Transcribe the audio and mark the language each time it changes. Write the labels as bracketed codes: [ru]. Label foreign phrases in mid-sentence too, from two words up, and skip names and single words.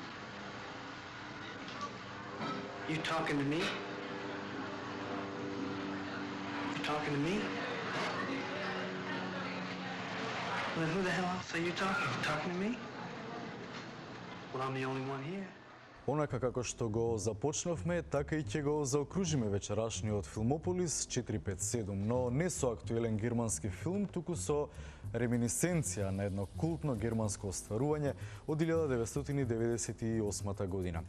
[en] You talking to me? You talking to me? Well, who the hell else are you talking to? Talking to me? Well, I'm the only one here. [mk] Онака како што го започнавме, така и ќе го заокружиме вечерашниот Филмополис 457, но не со актуелен германски филм, туку со реминисценција на едно култно германско остварување од 1998 година.